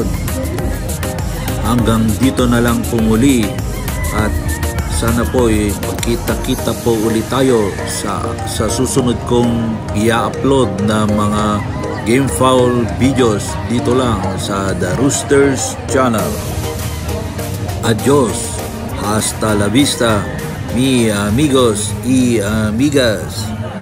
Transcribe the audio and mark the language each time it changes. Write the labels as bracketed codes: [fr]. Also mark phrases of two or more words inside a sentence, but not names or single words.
[tl] Hanggang dito na lang po muli at sana po ay magkita-kita po ulit tayo sa susunod kong i-upload na mga [en] game fowl videos [tl] dito lang sa The Roosters Channel. Adios! [es] Hasta la vista, mi amigos y amigas.